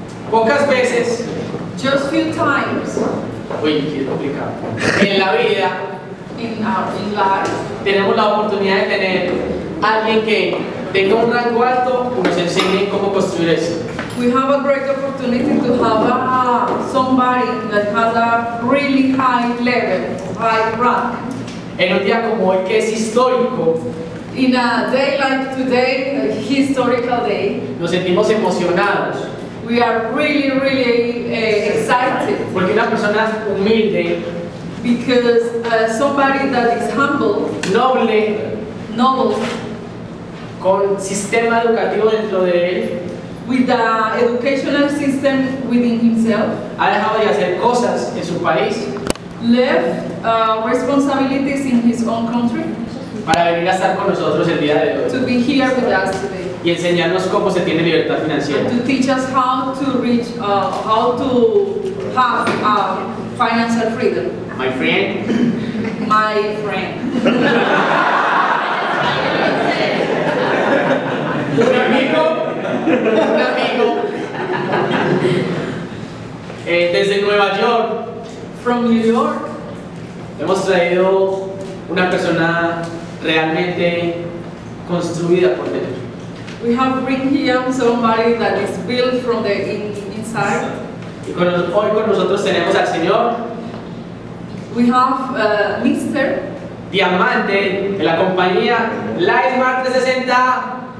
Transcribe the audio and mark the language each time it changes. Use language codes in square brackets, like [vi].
[es] Pocas veces, [en] just few times, [es] uy, es complicado, en la vida [en] in life, [es] tenemos la oportunidad de tener a alguien que tenga un rango alto y nos enseñe cómo construir eso. [en] we have a great opportunity to have somebody that has a really high level, high rank. [es] En un día como hoy que es histórico, [en] In a day like today, a historical day, [es] nos sentimos emocionados [en] we are really excited [es] porque una persona humilde, [en] because somebody that is humble, [es] noble, con sistema educativo dentro de él, [en] with the educational system within himself, [es] ha dejado de hacer cosas en su país [en] left responsibilities in his own country [es] para venir a estar con nosotros el día de hoy [en] to be here with us today. [es] y enseñarnos cómo se tiene libertad financiera. [en] To teach us how to reach, how to have financial freedom. My friend, My friend. [es] un amigo, desde Nueva York, [en] From New York, [es] hemos traído una persona realmente construida por dentro. [en] we have bring here somebody that is built from the inside. [es] Y hoy con nosotros tenemos al señor [en] We have Mr. [es] Diamante de la compañía LiveSmart 360.